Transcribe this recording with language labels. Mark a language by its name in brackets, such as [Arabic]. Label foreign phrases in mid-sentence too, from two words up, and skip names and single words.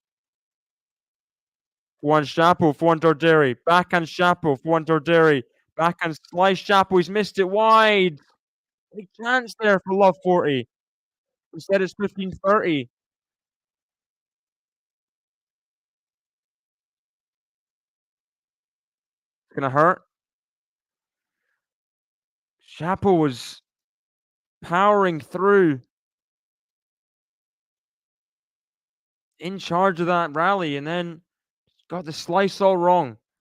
[English] Forehand Shapo, forehand Darderi. Backhand Shapo, forehand Darderi. Backhand slice Shapo. He's missed it wide. Big chance there for love 40. Instead, it's 15-30. It's going to hurt. Shapo was powering through, in charge of that rally, and then got the slice all wrong.